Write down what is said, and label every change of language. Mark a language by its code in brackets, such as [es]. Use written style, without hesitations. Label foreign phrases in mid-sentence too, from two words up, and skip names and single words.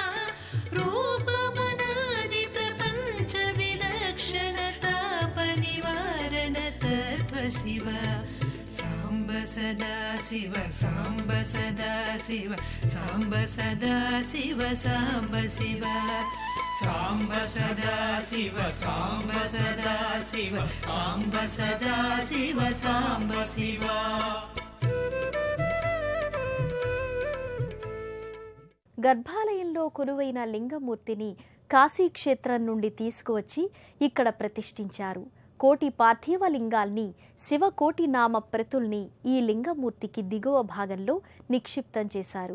[sa] रूपमनादि प्रपंच विलक्षणता परिवारण तत्व शिव साम्ब सदा शिव साम्ब सदा शिव साम्ब सदा शिव साम्ब शिव साम्ब सदा शिव साम्ब सदा शिव साम्ब सदा शिव साम्ब शिव। [te] గర్భాలయంలో కొలువైన లింగమూర్తిని కాశీక్షేత్రం నుండి తీసుకువచ్చి ఇక్కడ ప్రతిష్ఠించారు. కోటి పార్థివ లింగాల్ని, శివకోటి నామ ప్రతుల్ని ఈ లింగమూర్తికి దిగువ భాగంలో నిక్షిప్తం చేశారు.